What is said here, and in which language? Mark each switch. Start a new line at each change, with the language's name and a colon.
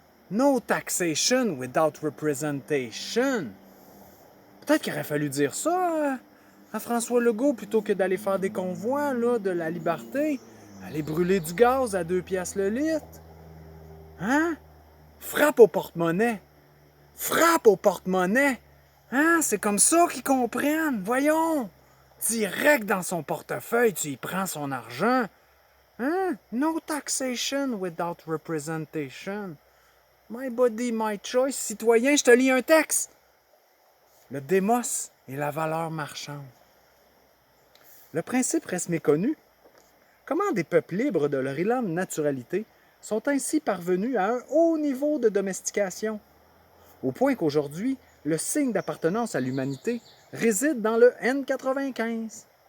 English: No taxation without representation.
French: Peut-être qu'il aurait fallu dire ça à François Legault plutôt que d'aller faire des convois là, de la liberté, aller brûler du gaz à 2 piastres le litre. Hein? Frappe au porte-monnaie. Frappe au porte-monnaie. Hein? C'est comme ça qu'ils comprennent. Voyons. Direct dans son portefeuille, tu y prends son argent. Hein?
English: No taxation without representation. My body, my choice.
French: Citoyen, je te lis un texte. Le démos est la valeur marchande. Le principe reste méconnu. Comment des peuples libres de leur élan de naturalité sont ainsi parvenus à un haut niveau de domestication, au point qu'aujourd'hui, le signe d'appartenance à l'humanité réside dans le N95.